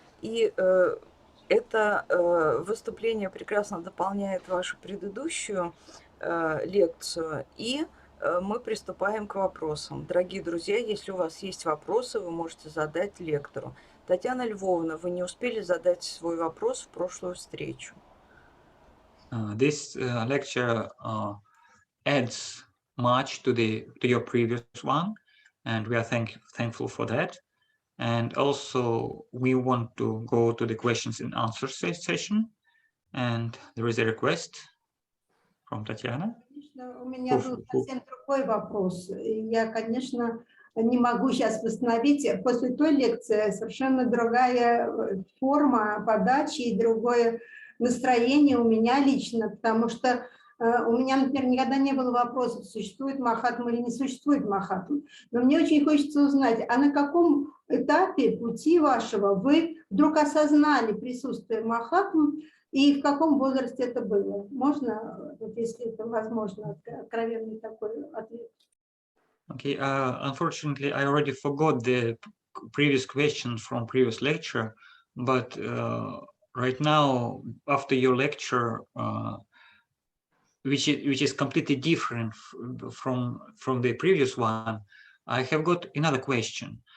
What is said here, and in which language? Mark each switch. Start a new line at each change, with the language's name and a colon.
Russian: И это выступление прекрасно дополняет вашу предыдущую лекцию, и мы приступаем к вопросам. Дорогие друзья, если у вас есть вопросы, вы можете задать лектору. Татьяна Львовна, вы не успели задать свой вопрос в прошлую встречу.
English: This lecture adds much to your previous one, and we are thankful for that. And also, we want to go to the questions and answers session. And there is a request from Tatiana.
Russian: У меня был совсем другой вопрос. Я, конечно, не могу сейчас восстановить. После той лекции совершенно другая форма подачи и другое настроение у меня лично, потому что у меня, например, никогда не было вопросов, существует Махатма или не существует Махатма. Но мне очень хочется узнать, а на каком этапе пути вашего вы вдруг осознали присутствие Махатмы и в каком возрасте это было? Можно, вот если это возможно, откровенный такой ответ?
English: Okay, unfortunately, I already forgot the previous question from previous lecture, but right now, after your lecture, which is completely different from the previous one, I have got another question.